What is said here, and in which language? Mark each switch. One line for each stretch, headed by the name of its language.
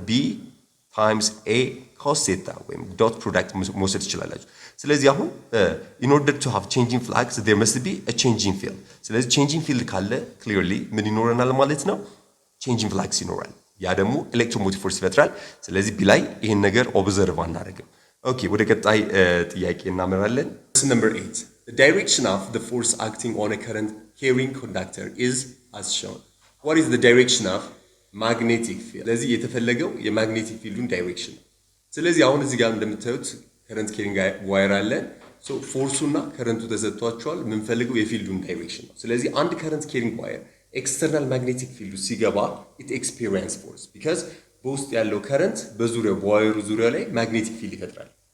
Amharic: ቢ ታይምስ ኤ ኮስ ቴታ ወይም ዶት ፕሮዳክት መውሰድ ትችላላችሁ። ስለዚህ አሁን
English: in order to have changing flux there must be a changing field።
Amharic: ስለዚህ changing field ካለ ክሊርሊ ምን ይኖረናል ማለት ነው? changing flux ይኖራል። ያ ደግሞ ኤሌክትሮሞቲቭ ፎርስ ይፈጥራል። ስለዚህ ቢ ላይ ይሄን ነገር ኦብዘርቭ አናደርግም። ኦኬ ወደ ቀጣይ ጥያቄ እናመራለን።
English: Number 8 the direction of the force acting on a current carrying conductor is as shown. What is the direction of magnetic field?
Amharic: ስለዚህ የተፈለገው የማግኔቲክ ፊልዱን ዳይሬክሽን ነው። ስለዚህ አሁን እዚህ ጋር እንደምታዩት ከረንት ኬሪንግ ዋየር አለ። ሶ ፎርሱና ከረንቱ ተሰጥቷቸዋል። የምንፈልገው የፊልዱን ዳይሬክሽን ነው። ስለዚህ አንድ ከረንት ኬሪንግ ዋየር ኤክስተርናል ማግኔቲክ ፊልዱ ሲገባ
English: it experience force
Amharic: because በውስጥ ያለው ከረንት በዙሪያው በዋየሩ ዙሪያ ላይ ማግኔቲክ ፊልድ ይፈጥራል።